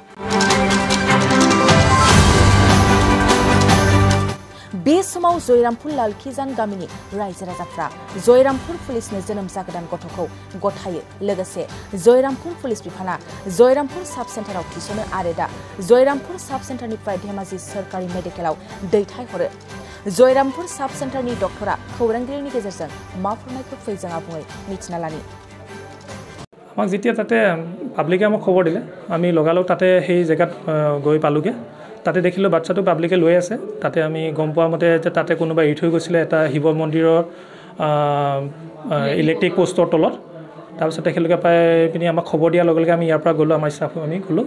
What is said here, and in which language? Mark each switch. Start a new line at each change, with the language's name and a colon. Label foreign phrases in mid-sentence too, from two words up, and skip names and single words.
Bodo: बे समाव जयरामपुर लालखिजान गामिनि रायजो राजाफ्रा जयरामपुर पुलिसनो जोनोम जागोदान गथ'खौ गथायो। लोगोसे जयरामपुर पुलिस बिफाना जयरामपुर
English: sub centre
Bodo: थिसनो आरो दा जयरामपुर
English: sub centre
Bodo: धेमाजि सरकारि मेडिकेलाव दैथायहरो। जयरामपुर
English: sub centre
Bodo: डक्टरा खौरांगिरिनि गेजेरजों मा फोरमायखो फै जों आबुङै मिथिना लानि।
Assamese: আমাক যেতিয়া তাতে পাব্লিকে আমাক খবৰ দিলে আমি লগালগ তাতে সেই জেগাত গৈ পালোগে। তাতে দেখিলোঁ বাচ্চাটো পাব্লিকে লৈ আছে। তাতে আমি গম পোৱা মতে যে তাতে কোনোবা এৰি থৈ গৈছিলে এটা শিৱ মন্দিৰৰ
English: electric post
Assamese: তলত। তাৰপিছত তেখেতলোকে পাই পিনি আমাক খবৰ দিয়াৰ লগে লগে আমি ইয়াৰ পৰা গ'লোঁ, আমাৰ ষ্টাফ আমি গ'লোঁ।